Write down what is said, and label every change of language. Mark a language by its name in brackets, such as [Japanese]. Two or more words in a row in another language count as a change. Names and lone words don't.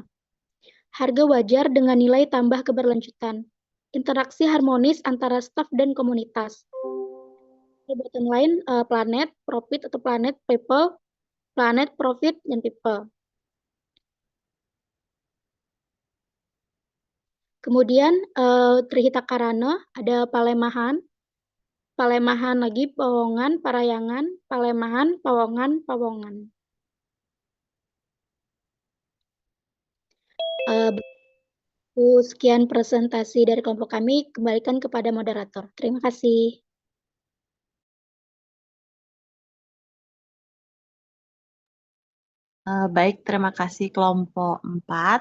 [Indonesian] Harga wajar dengan nilai tambah keberlanjutan. Interaksi harmonis antara staf dan komunitas. [English] Bottom line, planet, profit atau planet, people, planet, profit, dan people. [Indonesian] Kemudian Trihita Karana, ada Palemahan, Palemahan lagi, Powongan, Parahyangan, Palemahan, Powongan, Powongan. Sekian presentasi dari kelompok kami, kembalikan kepada moderator. Terima kasih. Baik, terima kasih kelompok 4.